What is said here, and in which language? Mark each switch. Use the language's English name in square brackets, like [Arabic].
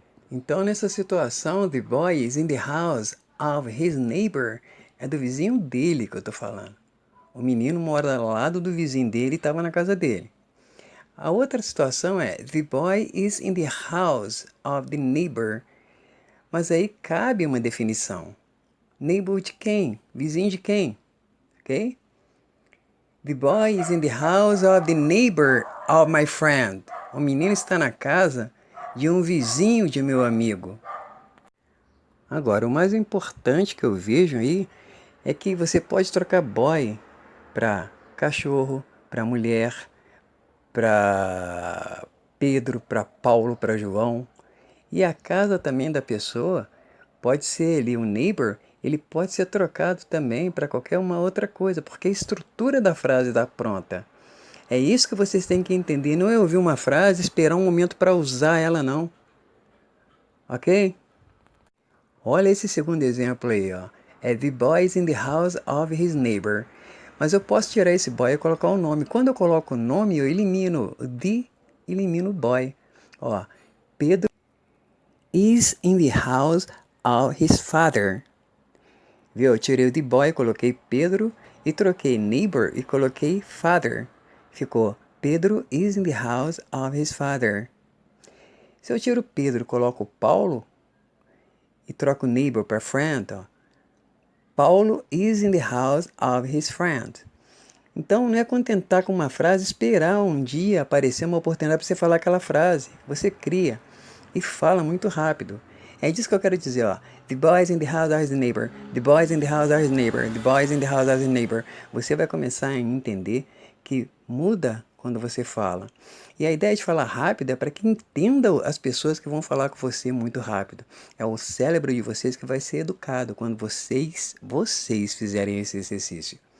[Portuguese] Então, nessa situação, [English] the boy is in the house of his neighbor, [Portuguese] é do vizinho dele que eu estou falando. O menino mora ao lado do vizinho dele e estava na casa dele. A outra situação é [English] the boy is in the house of the neighbor. [Portuguese] Mas aí cabe uma definição. Neighbor de quem? Vizinho de quem? Ok? [English] The boy is in the house of the neighbor of my friend. [Portuguese] O menino está na casa de um vizinho de meu amigo. Agora, o mais importante que eu vejo aí é que você pode trocar boy para cachorro, para mulher, para Pedro, para Paulo, para João. E a casa também da pessoa pode ser ali um neighbor, ele pode ser trocado também para qualquer uma outra coisa, porque a estrutura da frase está pronta. É isso que vocês têm que entender. Não é ouvir uma frase e esperar um momento para usar ela, não. Ok? Olha esse segundo exemplo aí, ó. [English] É the boy is in the house of his neighbor. [Portuguese] Mas eu posso tirar esse boy e colocar o nome. Quando eu coloco o nome, eu elimino o the, elimino o boy. [English] Ó, Pedro is in the house of his father. [Portuguese] Viu? Eu tirei o the boy, coloquei Pedro e troquei neighbor e coloquei father. [English] Ficou Pedro is in the house of his father. [Portuguese] Se eu tiro Pedro e coloco Paulo e troco neighbor para friend, ó, [English] Paulo is in the house of his friend. [Portuguese] Então, não é contentar com uma frase, esperar um dia aparecer uma oportunidade para você falar aquela frase. Você cria e fala muito rápido. É disso que eu quero dizer, ó. [English] The boys in the house of his neighbor. The boys in the house of his neighbor. The boys in the house of his neighbor. [Portuguese] Você vai começar a entender que muda quando você fala. E a ideia de falar rápido é para que entenda as pessoas que vão falar com você muito rápido. É o cérebro de vocês que vai ser educado quando vocês fizerem esse exercício.